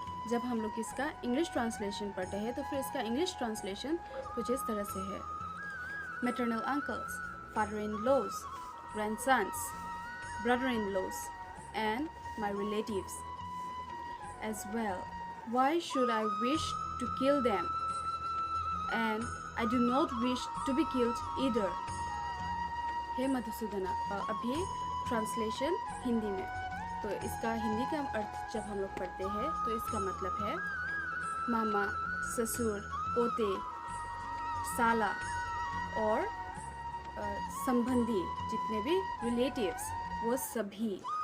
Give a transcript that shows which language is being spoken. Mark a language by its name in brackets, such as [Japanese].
[Hindi] जब हम लोग इसका इंग्लिश ट्रांसलेशन पढ़ते हैं तो फिर इसका इंग्लिश ट्रांसलेशन कुछ इस तरह से है। [English] Maternal uncles, father in laws, grandsons, brother in laws and my relatives as well. Why should I wish to kill them? And I do not wish to be killed either. [Hindi] हे मधुसूदना। अभी translation Hindi में। तो इसका हिंदी का अर्थ जब हम लोग पढ़ते हैं तो इसका मतलब है मामा, ससुर, पोते, साला और संबंधी, जितने भी रिलेटिव्स, वो सभी।